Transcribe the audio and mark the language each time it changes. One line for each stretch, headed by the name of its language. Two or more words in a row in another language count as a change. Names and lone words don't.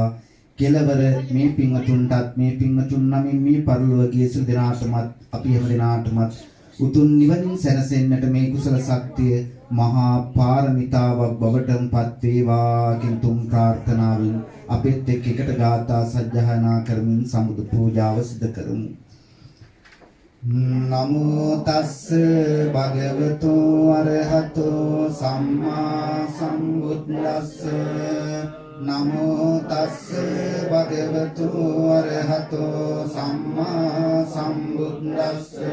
Sinhala: කෙලවර මේ පින්වතුන්ටත් මේ පින්වතුන් නමින් මේ පරිලෝකීය සිල් දිනාටමත් අපි හැම දිනාටමත් උතුම් නිවනින් සැනසෙන්නට මේ කුසල ශක්තිය මහා පාරමිතාවක් බවටපත් වේවා කියන තුන් ප්‍රාර්ථනාවෙන් අපිත් එකට ගාථා සජ්ජායනා කරමින් සම්බුදු පූජාව සිදු කරමු.
Pali: නමෝ තස්ස භගවතු අරහතෝ සම්මා සම්බුද්දස්ස නමෝ තස්ස භගවතු අරහතෝ සම්මා සම්බුද්දස්ස